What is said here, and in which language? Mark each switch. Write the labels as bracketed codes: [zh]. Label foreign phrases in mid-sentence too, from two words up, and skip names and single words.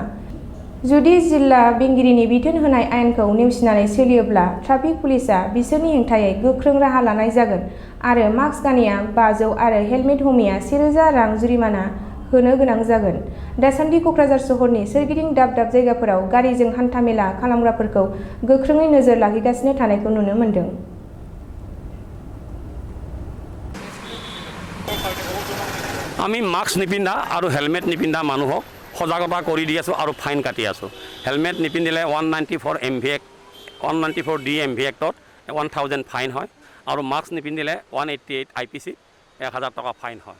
[brx] जुदि जिल्ला बेंगिरिनि बिथोन होनाय आयेनखौ नेवसिनानै सोलियोब्ला ट्राफिक पुलिसआ बिसोरनि हेंथायै गोख्रों राहा लानाय जागोन आरो मास्क गानैया 500 आरो हेलमेट हमैया 1000 रां जुरिमाना होनो गोनां जागोन। दासान्दि क'क्राझार सहरनि सोरगिदिं दाब दाब जायगाफोराव गारिजों हान्था मेला खालामग्राफोरखौ गोख्रोङै नोजोर लाखिगासिनो थानायखौ नुनो मोन्दों। [as] আমি মাস্ক নিপিন্ধা আৰু হেলমেট নিপিন্ধা মানুহক সজাগতা কৰি দি আছোঁ আৰু ফাইন কাটি আছোঁ। হেলমেট নিপিন্ধিলে 194 MVA 194 DMV এক্টত 1000 ফাইন হয় আৰু মাস্ক নিপিন্ধিলে 188 IPC 1000 টকা ফাইন হয়।